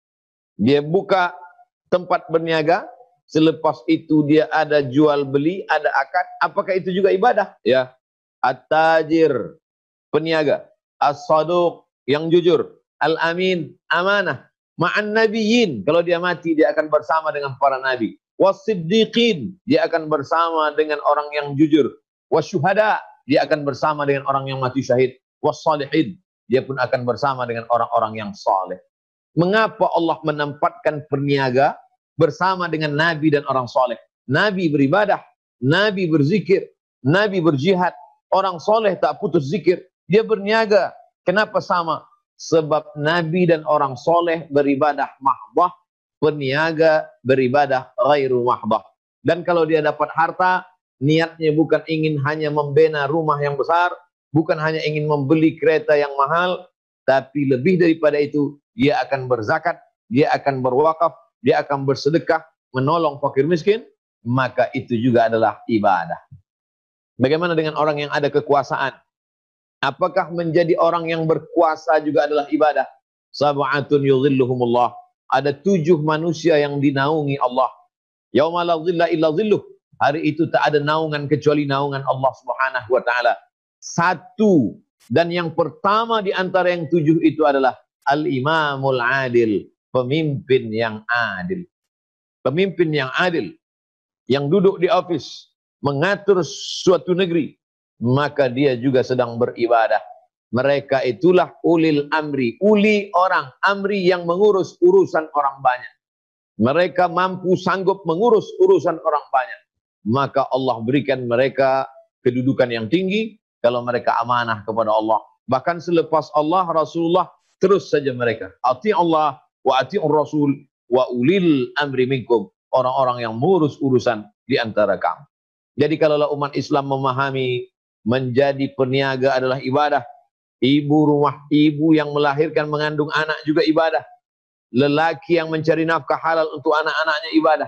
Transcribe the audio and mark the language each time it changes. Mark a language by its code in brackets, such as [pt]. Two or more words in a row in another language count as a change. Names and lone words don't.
[ms] Dia buka tempat berniaga, selepas itu dia ada jual beli, ada akad, apakah itu juga ibadah? Ya. At-tajir, peniaga. As-saduq, yang jujur. Al-amin, amanah. [ar] Ma'an nabiyyin, [ms] kalau dia mati dia akan bersama dengan para nabi. Was-siddiqin, dia akan bersama dengan orang yang jujur. Was-syuhada, dia akan bersama dengan orang yang mati syahid. Was-salihin, dia pun akan bersama dengan orang-orang yang saleh. Mengapa Allah menempatkan perniaga bersama dengan nabi dan orang saleh? Nabi beribadah, nabi berzikir, nabi berjihad. Orang soleh tak putus zikir, dia berniaga. Kenapa sama? Sebab nabi dan orang soleh beribadah mahbah, berniaga beribadah [ar] ghairu mahbah. [ms] Dan kalau dia dapat harta, niatnya bukan ingin hanya membina rumah yang besar, bukan hanya ingin membeli kereta yang mahal, tapi lebih daripada itu, dia akan berzakat, dia akan berwakaf, dia akan bersedekah, menolong fakir miskin, maka itu juga adalah ibadah. Bagaimana dengan orang yang ada kekuasaan? Apakah menjadi orang yang berkuasa juga adalah ibadah? [ar] Sab'atun yudhilluhumullah. [ms] Ada 7 manusia yang dinaungi Allah. [ar] Yauma la dhilla illa dhilluh. [ms] Hari itu tak ada naungan kecuali naungan Allah [ar] Subhanahu wa taala. [ms] 1, dan yang pertama di antara yang 7 itu adalah [ar] al-imamul adil, [ms] pemimpin yang adil. Pemimpin yang adil, yang duduk di office, mengatur suatu negeri, maka dia juga sedang beribadah. Mereka itulah [ar] ulil amri, [ms] uli orang, amri yang mengurus urusan orang banyak. Mereka mampu sanggup mengurus urusan orang banyak. Maka Allah berikan mereka kedudukan yang tinggi kalau mereka amanah kepada Allah. Bahkan selepas Allah, Rasulullah terus saja mereka. [ar] Ati Allah wa ati'ur Rasul wa ulil amri minkum. [ms] Orang-orang yang mengurus urusan di antara kamu. Jadi kalaulah umat Islam memahami menjadi peniaga adalah ibadah. Ibu rumah, ibu yang melahirkan mengandung anak juga ibadah. Lelaki yang mencari nafkah halal untuk anak-anaknya ibadah.